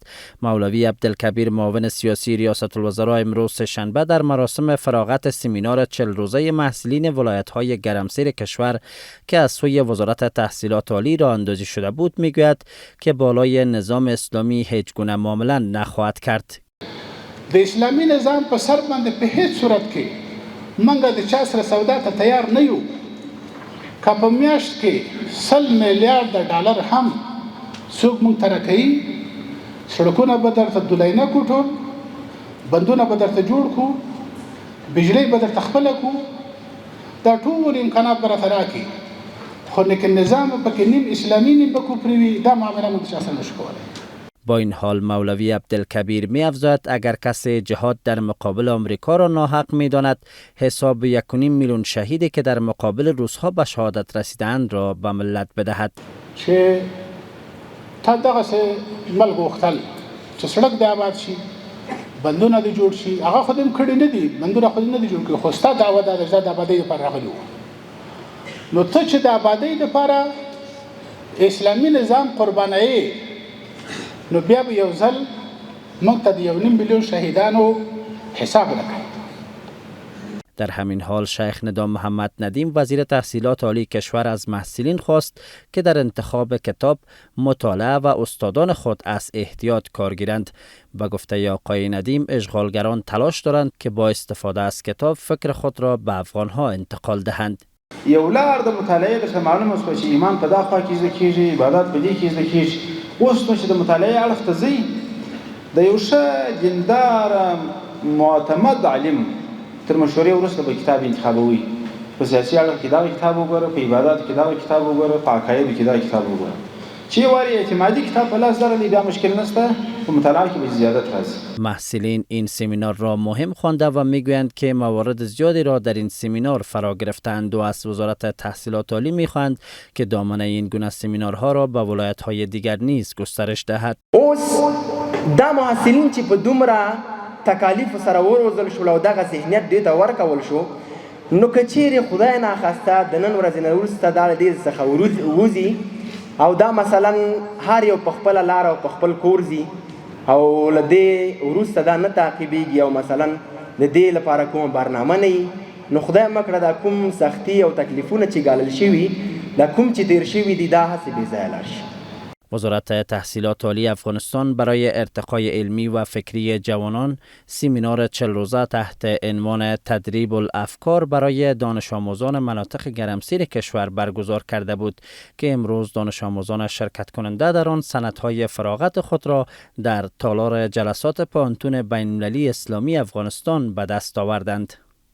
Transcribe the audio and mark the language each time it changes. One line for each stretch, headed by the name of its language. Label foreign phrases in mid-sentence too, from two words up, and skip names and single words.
Persian: مولوی عبدالکبیر معاون سیاسی ریاست الوزراء امروز سه‌شنبه در مراسم فراغت سمینار 40 روزه محصلین ولایت‌های گرمسیر کشور که از سوی وزارت تحصیلات عالی راه اندازی شده بود میگوید که بالای نظام اسلامی هیچ گونه معامله نخواهد کرد.
Pashto: د اسلامی نظام په سر باندې په هیڅ صورت کې منګه د چا سره سودا ته تیار نه یو. که په میاشت کې 100 میلیارډ ډالر هم څوک مونږ ته راکوي، سړکونه به درته دولینه کړو، ټول بندونه به درته جوړ کړو، بجلی به درته خپله کړو، دا ټول امکانات به راته راکړي، خو لیکن نظام پکې نیم اسلامي نیم به کفري وي، دا معامله موږ چا سره نشو کولی.
Persian: با این حال مولوی عبدالکبیر می افزاید اگر کسی جهاد در مقابل آمریکا را ناحق می داند، حساب 1.5 میلیون شهیدی که در مقابل روس‌ها به شهادت رسیدند را به ملت بدهد.
Pashto: چې تا دغسې ملک غوښتل چې سړک د آباد شي، بندونه د جوړ شي، هغه خو دې کړي نه دي، بندونه خو دې نه دي جوړ کړي، خو ستا دعوه دا ده چې د آبادۍ لپاره راغلي وو. نو ته چې د آبادۍ لپاره اسلامي نظام قربانوي، نو بیا به یو ځل موږ ته د 1.5 میلیون شهیدانو حساب راکړي.
Persian: در همین حال شیخ ندام محمد ندیم وزیر تحصیلات عالی کشور از محصلین خواست که در انتخاب کتاب، مطالعه و استادان خود از احتیاط کار گیرند. به گفته آقای ندیم اشغالگران تلاش دارند که با استفاده از کتاب فکر خود را به افغانها انتقال دهند.
Pashto: یو لار د مطالعه د معلومه شو چې ایمان په دا خوا کې زده کیږي، عبادت په دې کې زده کیږي. اوس نو چې د مطالعه اړخ ته ځي، د یو ښه دیندار معتمد عالم تر مشورې وروسته به کتاب انتخابوي. په سیاسي اړخ کې دا کتاب وګوره، په عبادت کې دا کتاب وګوره، په عقایدو کې دا کتاب وګوره. چې واری اعتمادي کتاب په لاس درلې بیا مشکل نشته، په مطالعه کې به زیادت راځي.
Persian: محصلین این سمینار را مهم خوانده و میگویند که موارد زیادی را در این سمینار فرا گرفتند و از وزارت تحصیلات عالی میخواهند که دامنه این گونه سمینارها را به ولایت‌های دیگر نیز گسترش دهد.
Pashto: اوس دا محصلین چې په دومره تکالیف سره وروزل شو او دغه ذهنیت دې ته ورکول شو، نو که چیرې خدای ناخواسته د نن ورځې نه وروسته دا له دې څخه ووځي او دا مثلا هر یو په خپله لار او په خپل کور ځي او له دې وروسته دا نه تعقیبېږي او مثلا د دې لپاره کومه برنامه نه وي، نو خدای مه کړه دا کوم سختي او تکلیفونه چې ګالل شوي، دا کوم چې تیر شوي دي، دا هسې بې ځایه لاړ شي.
Persian: وزارت تحصیلات عالی افغانستان برای ارتقای علمی و فکری جوانان سمینار 40 روزه تحت عنوان تدریب الافکار برای دانش آموزان مناطق گرمسیر کشور برگزار کرده بود که امروز دانش آموزان شرکت کننده در آن سندهای فراغت خود را در تالار جلسات پانتون بین‌المللی اسلامی افغانستان به دست آوردند.